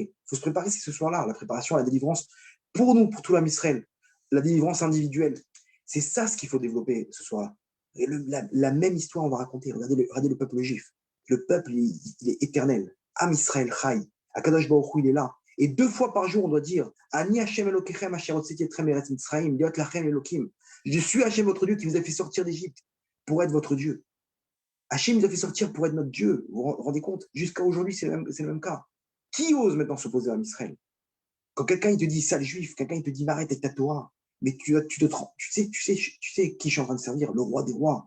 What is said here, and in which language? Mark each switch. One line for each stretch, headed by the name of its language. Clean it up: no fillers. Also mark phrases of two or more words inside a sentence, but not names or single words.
French: Il faut se préparer, c'est ce soir-là, la préparation à la délivrance pour nous, pour tout l'âme Israël. La délivrance individuelle. C'est ça ce qu'il faut développer ce soir-là. Et la même histoire, on va raconter. Regardez le peuple juif. Le peuple, il est éternel.
Hebrew: עם ישראל חי. הקדוש ברוך הוא,
French: il est là. Et 2 fois par jour, on doit dire
Hebrew: אני השם אלוקיכם אשר הוצאתי אתכם ארץ מצרים, להיות לכם אלוקים.
French: Je suis Hashem, votre Dieu, qui vous a fait sortir d'Égypte pour être votre Dieu. Hachem nous a fait sortir pour être notre Dieu. Vous vous rendez compte? Jusqu'à aujourd'hui, c'est le même cas. Qui ose maintenant s'opposer à Israël? Quand quelqu'un il te dit sale juif, quelqu'un il te dit m'arrête avec ta Torah, mais tu sais qui je suis en train de servir, le roi des rois.